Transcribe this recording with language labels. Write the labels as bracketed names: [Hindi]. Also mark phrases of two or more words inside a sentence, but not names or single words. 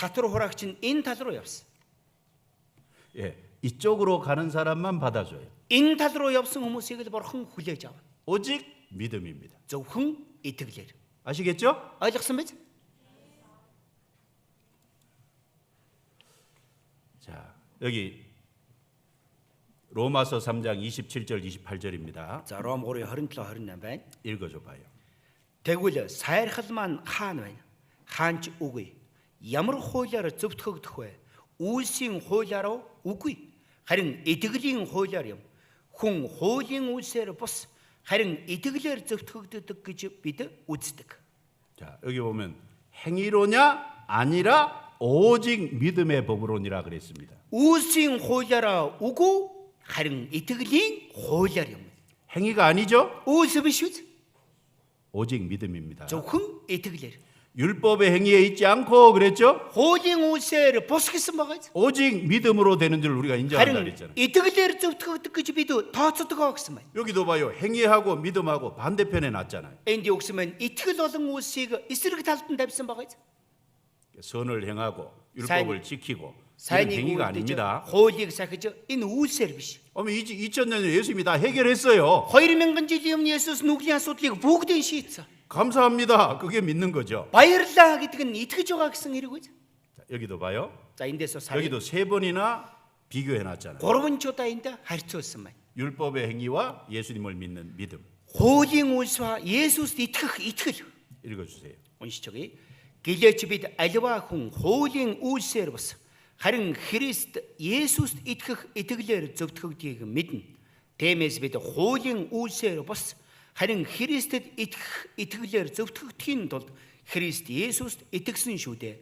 [Mongolian] Татвар хураагч нь энэ тал руу явсан. [Korean] 예, 이쪽으로 가는 사람만 받아줘요. [Mongolian] Энэ тал руу явсан хүмүүсийг л бурхан хүлээж авна. [Korean] 오직 믿음입니다. [Mongolian] Зөвхөн итгэлээр. [Korean] 아시겠죠? [Mongolian] Ойлгосон биз? [Korean] 자, 여기 로마서 3장 27절 28절입니다. [Mongolian] За Ром 3:27 28 байна. [Korean] 읽어줘 봐요. [Mongolian] Тэгвэл сайрхал маань хаана байна? Хаанч үгүй. Ямар хуулиар зөвтгөгдөх вэ? Үйлсийн хуулиар үгүй. Харин итгэлийн хуулиар юм. Хүн хуулийн үйлсээр бус харин итгэлээр зөвтгөгддөг гэж бид үздэг. [Korean] 자, 여기 보면 행위로냐 아니라 오직 믿음의 법으로니라 그랬습니다. [Mongolian] Үйлсийн хуулиараа үгүй харин итгэлийн хуулиар юм. [Korean] 행위가 아니죠? [Mongolian] Үйлс биш үү? [Korean] 오직 믿음입니다. [Mongolian] Зөвхөн итгэлээр. [Korean] 율법의 행위에 있지 않고 그랬죠? [Mongolian] Хуулийн үйлсээр бус гэсэн байгаа. [Korean] 오직 믿음으로 되는 줄 우리가 인정한다 [Mongolian] харин [Korean] 그랬잖아요. [Mongolian] итгэлээр зөвтгөгдөг гэж бид тооцдог гэсэн байна. [Korean] 여기도 봐요. 행위하고 믿음하고 반대편에 놨잖아요. [Mongolian] Энд юу гэсэн бэ? Итгэл болон үйлсийг эсрэг талд нь тавьсан байгаа. [Korean] 선을 행하고 율법을 지키고 이런 [Mongolian] Сайныг [Korean] 행위가 [Mongolian] үлдэж [Korean] 아닙니다. [Mongolian] хуулийг сахиж энэ үйлсээр биш. [Korean] 어머 2000년 예수님이 다 해결했어요. [Mongolian] 2000 жилийн өмнө Есүс нүглийн асуудлыг бүгдийг шийдсэн. [Korean] 감사합니다. 그게 믿는 거죠. [Mongolian] Баярлалаа гэдэг нь итгэж байгаа гэсэн хэрэг үү? [Korean] 자, 여기도 봐요. [Mongolian] За эндээс сая [Korean] 여기도 3번이나 비교해 놨잖아요. [Mongolian] 3 удаа энд харьцуулсан байна. [Korean] 율법의 행위와 예수님을 믿는 믿음. [Mongolian] Хуулийн үйлс와 Есүст итгэх итгэл. [Korean] 읽어주세요. [Mongolian] Уншичгий. Гэлээч бид аливаа хүн хуулийн үйлсээр бас харин Христ Есүст итгэх итгэлээр зөвтгөгдгийг мэднэ. Тиймээс бид хуулийн үйлсээр бас харин Христэд итгэх итгэлээр зөвтгөгдөхийн тулд Христ Есүст итгэсэн шүү дээ.